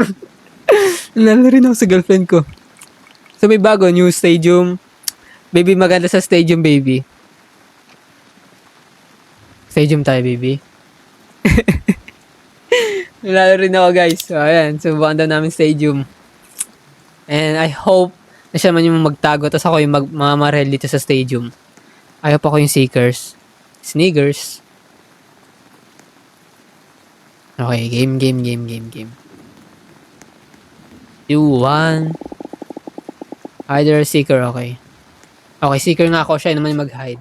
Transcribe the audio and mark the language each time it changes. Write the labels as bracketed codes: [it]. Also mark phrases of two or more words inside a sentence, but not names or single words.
[tl] Nanalo rin ako sa girlfriend ko. So may bago, [en] new stadium. Baby, [tl] maganda sa stadium, baby. Stadium tayo, baby. Nanalo rin ako, guys. So, ayan. Subukan daw namin stadium. [en] And I hope [tl] na siya man yung magtago. Tapos ako yung mamarel dito sa stadium. Ayaw pa ko yung seekers. Sneakers. [en] Okay, game. 2, 1. Either seeker, okay. Okay, seeker [tl] nga ako. Siya naman yung mag-hide.